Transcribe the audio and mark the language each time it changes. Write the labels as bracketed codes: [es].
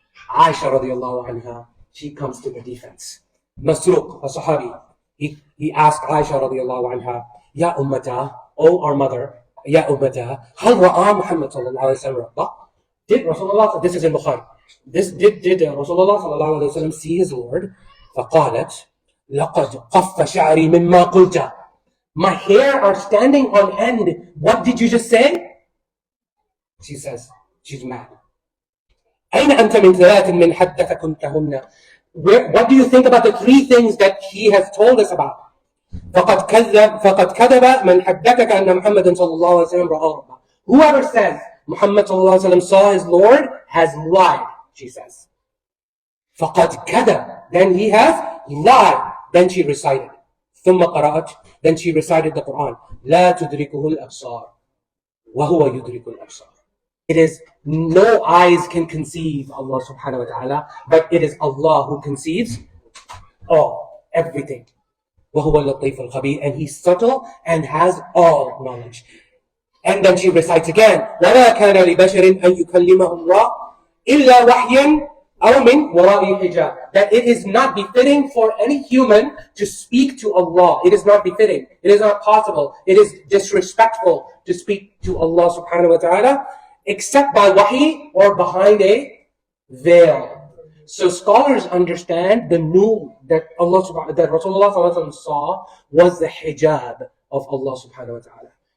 [en] Aisha radiallahu anha, she comes to the defense. Masruq, a Sahabi, he asked Aisha radiallahu anha, [ar] Ya ummata, [en] O our mother, [ar] Ya ummata, hal ra'a Muhammad sallallahu alayhi wa sallam. [en] Did Rasulullah, this is in Bukhari, did Rasulullah sallallahu alayhi wa sallam see his Lord? [ar] فقالت لقد قف شعري مما قلت. [en] My hair are standing on end. What did you just say? She says, she's mad. [ar] أين أنت من ثلاث من حدث كنتهن? [en] What do you think about the three things that he has told us about? [ar] فقد كذب من حدثك أن محمد صلى الله عليه وسلم رأى ربه. [en] Whoever says Muhammad صلى الله عليه وسلم saw his Lord has lied, she says. [ar] فقد كذب, [en] then he has lied. Then she recited. [ar] ثم قرأت, [en] then she recited the Quran. [ar] لا تدركه الأبصار وهو يدرك الأبصار. [en] It is no eyes can conceive Allah subhanahu wa ta'ala, but it is Allah who conceives all, everything. [ar] وهو اللطيف الخبير, [en] and he's subtle and has all knowledge. And then she recites again, [ar] وَمَا كَانَ لِبَشَرٍ أَن يُكَلِّمَهُ اللَّهُ إِلَّا وَحْيًا أَوْ مِنْ وَرَاءِ حِجَابٍ. [en] That it is not befitting for any human to speak to Allah. It is not befitting. It is not possible. It is disrespectful to speak to Allah subhanahu wa ta'ala except by wahi or behind a veil. So scholars understand the nur that that Rasulullah saw was the hijab of Allah subhanahu wa ta'ala.